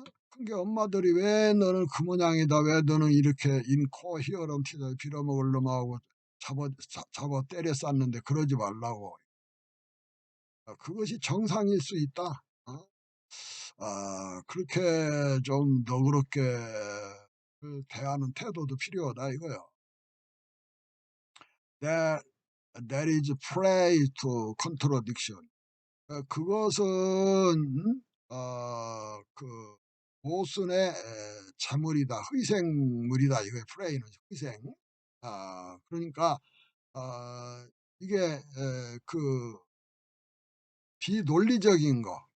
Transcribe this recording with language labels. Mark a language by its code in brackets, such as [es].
[ko] 그게 엄마들이 왜 너는 그 모양이다, 왜 너는 이렇게 인코히어런티다, 빌어먹을 놈하고 잡아 때려 쌌는데 그러지 말라고. 그것이 정상일 수 있다. 그렇게 좀 너그럽게 대하는 태도도 필요하다 이거요. [en] That is prey to contradiction. [ko] 그것은 그 모순의 자물이다, 희생물이다. 이거의 프레이는 희생. 그러니까 이게 그 비논리적인 거.